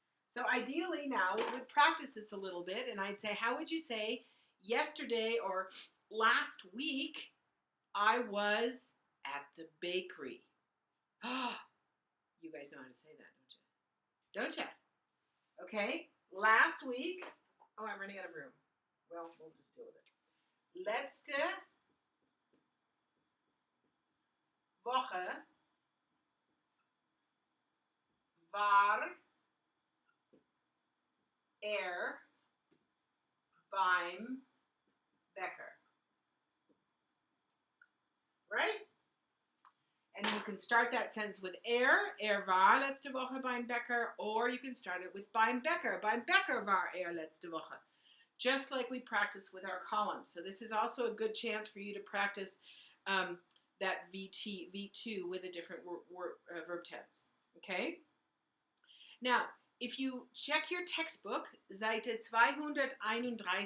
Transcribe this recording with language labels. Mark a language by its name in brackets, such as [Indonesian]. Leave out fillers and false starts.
[English] So ideally now we would practice this a little bit, and I'd say, how would you say yesterday or last week I was at the bakery? You guys know how to say that, don't you? Don't you? Okay, last week, oh, I'm running out of room. Well, we'll just deal with it. [German] Letzte Woche war beim Bäcker. [English] Right? And you can start that sentence with [German] war letzte Woche beim Bäcker, [English] or you can start it with [German] beim Bäcker war letzte Woche. [English] Just like we practice with our columns. So this is also a good chance for you to practice that V2 with a different verb tense. Okay? Now, if you check your textbook, [German] Seite 231,